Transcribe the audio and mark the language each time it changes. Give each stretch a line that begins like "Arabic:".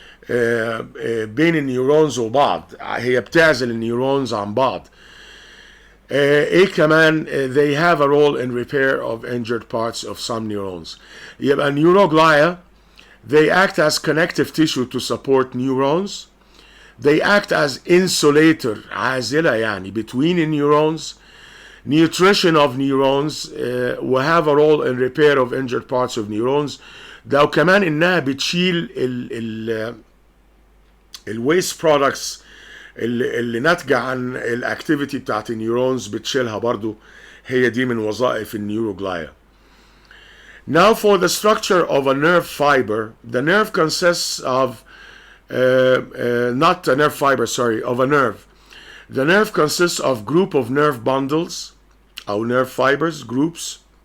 Arabic: بين النيورونز وبعض، هي بتعزل النيورونز عن بعض. ايه كمان
English: they have a role in repair of injured parts of some neurons.
Arabic: يبقى
English: neuroglia they act as connective tissue to support neurons. They act as insulator
Arabic: عازلة يعني
English: between the neurons. Nutrition of neurons will have a role in repair of injured parts of neurons.
Arabic: ده وكمان انها بتشيل الويست برودكتس اللي ناتجه عن الاكتيفيتي بتاعت النيورونز، بتشيلها برضو. هي دي من وظائف النيوروجلايا.
English: Now for the structure of a nerve fiber. The nerve consists of not a nerve fiber, sorry, of a nerve. The nerve consists of group of nerve bundles or nerve fibers groups.